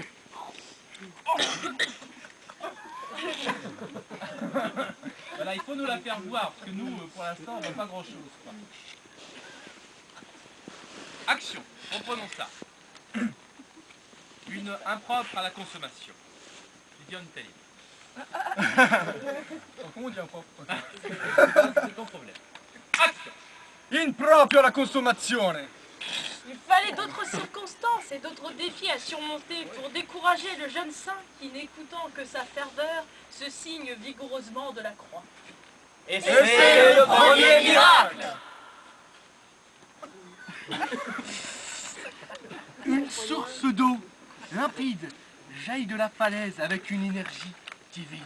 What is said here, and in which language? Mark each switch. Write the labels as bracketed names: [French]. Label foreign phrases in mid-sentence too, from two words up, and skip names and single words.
[French] Voilà, il faut nous la faire voir, parce que nous, pour l'instant, on n'a pas grand-chose. Action, reprenons ça. Une impropre à la consommation. Gideon Talib. Comment on dit impropre? C'est ton problème. Action. [Italian] Improprio alla consumazione. [French] Il fallait d'autres circonstances et d'autres défis à surmonter pour décourager le jeune saint qui, n'écoutant que sa ferveur, se signe vigoureusement de la croix. Et c'est le premier miracle. Une source d'eau limpide jaillit de la falaise avec une énergie divine.